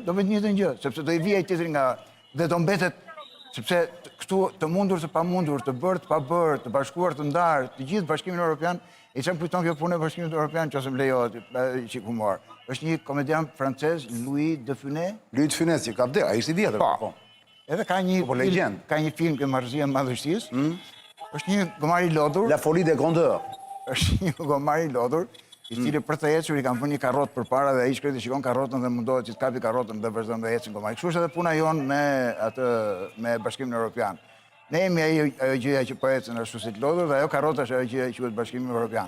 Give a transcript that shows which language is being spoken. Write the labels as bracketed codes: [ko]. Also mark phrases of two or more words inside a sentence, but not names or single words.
[sq] Do bëjnë një të gjë, sepse do i vijë ai tjetri nga dhe do mbetet sepse këtu të mundur të pamundur, të bërë të pabërë, të bashkuar të ndarë, të gjithë Bashkimin Evropian, e çfarë kujton kjo punë e Bashkimit Evropian, nëse më lejohet, çik humor. Është një komedian francez, Louis de Funès. Louis de Funès, që ka vdekur, ai ishte i vjetër. Po. Edhe ka një film që Marrëzia e Madhështisë. Është një gomar i lodhur. La folie des grandeurs. Është një gomar i lodhur, i cili për të ecur i kanë vënë një karrotë përpara dhe ai shkret i shikon karrotën dhe mundohet që të kapi karrotën dhe vazhdon të ecën gomar. Kështu është edhe puna jon me Bashkimin Evropian. Ne jemi ajo gjëja që po ecën ashtu si të lodhur dhe ajo karrota është ajo gjëja që quhet Bashkimi Evropian.